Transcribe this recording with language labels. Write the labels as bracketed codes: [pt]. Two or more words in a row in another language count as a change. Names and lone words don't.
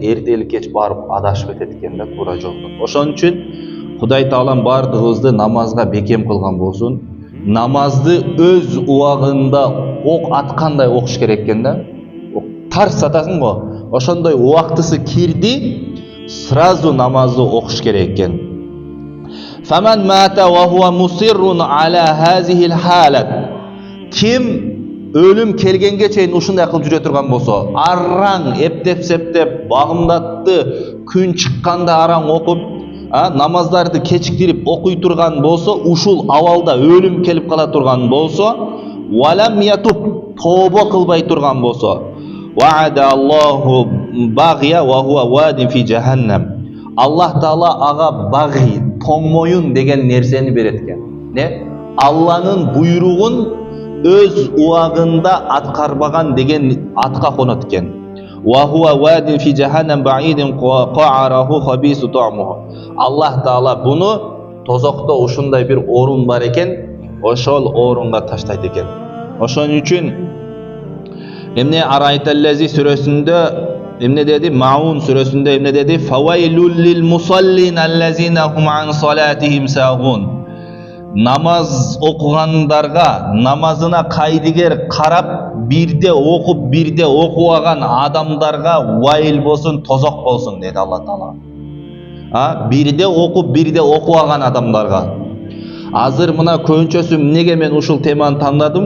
[ky] Эртели кеч барып адашып кетет экен да, туура жолдон. Ошон үчүн Кудай Таалам бардыгыбызды намазга бекем кылган болсун. Намазды өз убагында ок аткандай окуш керек экен да. Тарс атасың го. Ошондой убактысы кирди, сразу намазды окуш керек экен. [ar] فمن مات وهو مصر على هذه الحالة. [ky] Ким өлүм келгенге чейин ушундай кылып жүрө турган болсо, араң эптеп-септеп, багымдатты күн чыкканда араң окуп, намаздарды кечиктирип окуй турган болсо, ушул абалда өлүм келип кала турган болсо, [ar] ولم يتب, [ky] тобо кылбай турган болсо, [ar] وعد الله باغية وهو واد في جهنم. [ky] Аллах Таала ага баги, тоңмоюн деген нерсени берет экен. Не? Алланын буйругун өз убагында аткарбаган деген атка конот экен. [ar] وهو واد في جهنم بعيد قعره خبيث طعمه. [ky] Аллах Таала буну тозокто ушундай бир орун бар экен, ошол орунга таштайт экен. Ошон үчүн эмне Арайталлази сүрөсүндө эмне деди? Маун сүрөсүндө эмне деди? [ar] فويل للمصلين الذين هم عن صلاتهم ساهون. [ky] Намаз окугандарга, намазына кайдыгер карап, бирде окуп, бирде окубаган адамдарга вайыл болсун, тозок болсун деди Алла Таала. Бирде окуп, бирде окубаган адамдарга. Азыр мына көбүнчөсү эмнеге мен ушул теманы тандадым?